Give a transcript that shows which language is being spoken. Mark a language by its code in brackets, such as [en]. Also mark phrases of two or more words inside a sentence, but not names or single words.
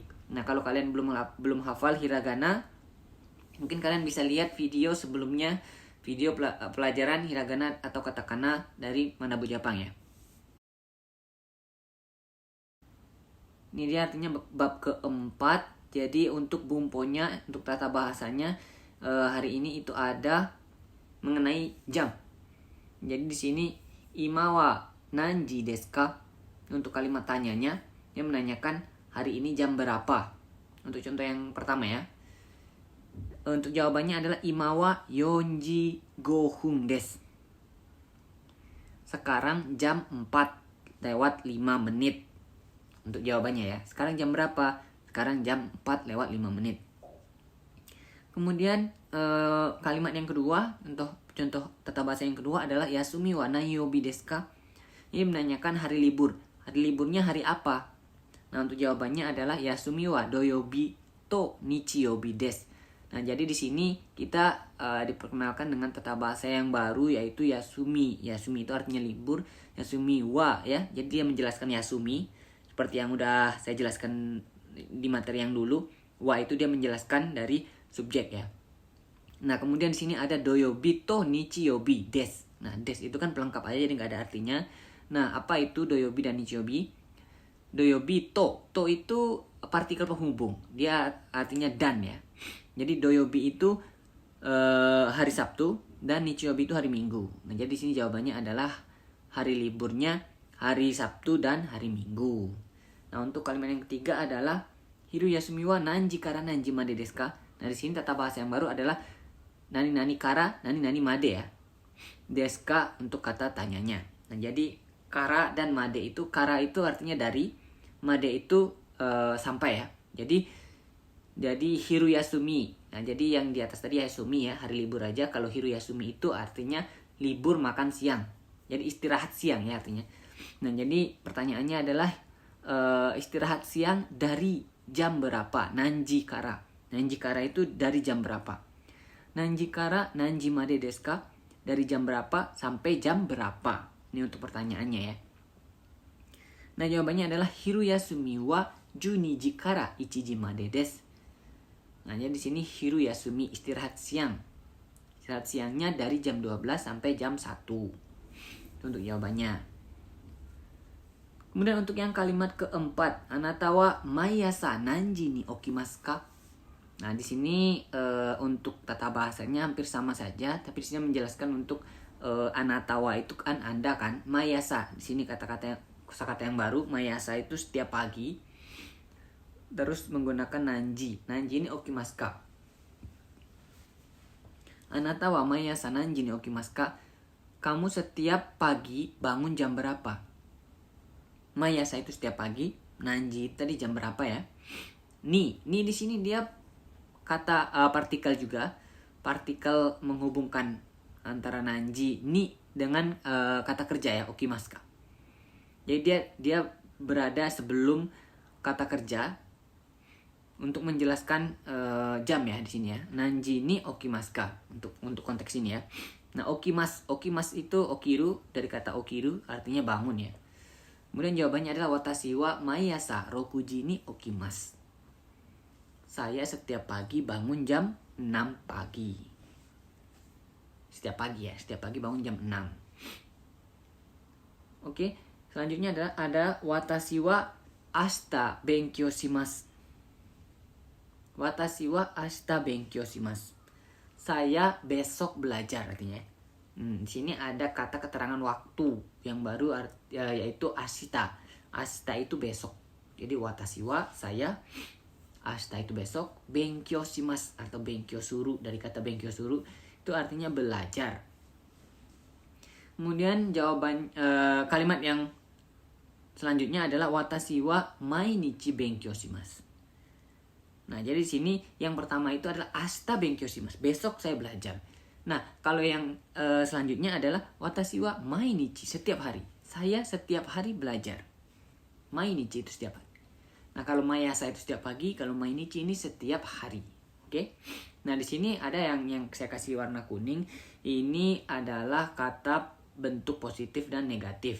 [id] Nah, kalau kalian belum hafal hiragana, mungkin kalian bisa lihat video sebelumnya, video pelajaran hiragana atau katakana dari Manabu Jepang ya. Ini dia artinya bab keempat. Jadi untuk bumponya, untuk tata bahasanya hari ini itu ada mengenai jam. Jadi di sini [ja] 今は何時ですか? [id] Untuk kalimat tanyanya, dia menanyakan hari ini jam berapa. Untuk contoh yang pertama ya. Untuk jawabannya adalah [ja] 今は四時五分です. [id] Sekarang jam 4:05. Untuk jawabannya ya. Sekarang jam berapa? Sekarang jam 4:05. Kemudian kalimat yang kedua, untuk contoh tata bahasa yang kedua adalah [ja] 休みは何曜日ですか? [id] Ini menanyakan hari libur. Hari liburnya hari apa? Nah, untuk jawabannya adalah [ja] 休みは土曜日と日曜日です. [id] Nah, jadi di sini kita diperkenalkan dengan tata bahasa yang baru yaitu yasumi. Yasumi itu artinya libur, [ja] 休みは [id] ya. Jadi dia menjelaskan yasumi seperti yang udah saya jelaskan di materi yang dulu. Wa itu dia menjelaskan dari subjek ya. Nah, kemudian di sini ada [ja] 土曜日と日曜日です. [id] Nah, desu itu kan pelengkap aja jadi nggak ada artinya. Nah, apa itu doyobi dan nichiyobi? [ja] 土曜日と [id] itu partikel penghubung. Dia artinya dan ya. Jadi doyobi itu hari Sabtu dan nichiyobi itu hari Minggu. Nah, jadi di sini jawabannya adalah hari liburnya hari Sabtu dan hari Minggu. Nah, untuk kalimat yang ketiga adalah [ja] 昼休みは何時から何時までですか? [id] Nah, di sini tata bahasa yang baru adalah [ja] 何々から何々まで [id] ya. [ja] ですか [id] untuk kata tanyanya. Nah, jadi kara dan made itu, kara itu artinya dari, made itu sampai ya. Jadi [ja] 昼休み. [id] Nah, jadi yang di atas tadi yasumi ya, hari libur aja. Kalau [ja] 昼休み [id] itu artinya libur makan siang. Jadi istirahat siang ya artinya. Nah, jadi pertanyaannya adalah istirahat siang dari jam berapa? [ja] 何時から. 何時から [id] itu dari jam berapa? [ja] 何時から何時までですか? [id] Dari jam berapa sampai jam berapa? Ini untuk pertanyaannya ya. Nah, jawabannya adalah [ja] 昼休みは12から1までです. [id] Nah, jadi di sini [ja] 昼休み [id] istirahat siang. Istirahat siangnya dari jam 12 sampai jam 1. Itu untuk jawabannya. Kemudian untuk yang kalimat keempat, [ja] あなたは毎朝何時に起きますか? [id] Nah, di sini untuk tata bahasanya hampir sama saja, tapi di sini menjelaskan untuk [ja] あなたは [id] itu kan Anda kan, mayasa. Di sini kosakata yang baru, mayasa itu setiap pagi. Terus menggunakan nanji. [ja] 何時に起きますか? あなたは毎朝何時に起きますか? [id] Kamu setiap pagi bangun jam berapa? Mayasa itu setiap pagi, nanji tadi jam berapa ya? Ni di sini dia kata partikel juga. partikel menghubungkan antara [ja] 何時に [id] dengan kata kerja ya, [ja] 起きますか. [id] Jadi dia berada sebelum kata kerja untuk menjelaskan jam ya di sini ya. [ja] 何時に起きますか [id] untuk konteks ini ya. Nah, okimas itu okiru, dari kata okiru artinya bangun ya. Kemudian jawabannya adalah [ja] 私は毎朝六時に起きます. [id] Saya setiap pagi bangun jam 6 pagi. Setiap pagi bangun jam 6. Oke, selanjutnya ada [ja] 私は明日勉強します. 私は明日勉強します. [id] Saya besok belajar artinya. Di sini ada kata keterangan waktu yang baru yaitu ashita. Ashita itu besok. Jadi [ja] 私は [id] saya, ashita itu besok, [ja] 勉強します atau 勉強する, [id] dari kata [ja] 勉強する [id] itu artinya belajar. Kemudian jawaban kalimat yang selanjutnya adalah [ja] 私は毎日勉強します. [id] Nah, jadi di sini yang pertama itu adalah [ja] 明日勉強します, [id] besok saya belajar. Nah, kalau yang selanjutnya adalah [ja] 私は毎日, [id] setiap hari. Saya setiap hari belajar. Mainichi itu setiap hari. Nah, kalau maiasa itu setiap pagi, kalau mainichi ini setiap hari. Oke. Nah, di sini ada yang saya kasih warna kuning. Ini adalah kata bentuk positif dan negatif.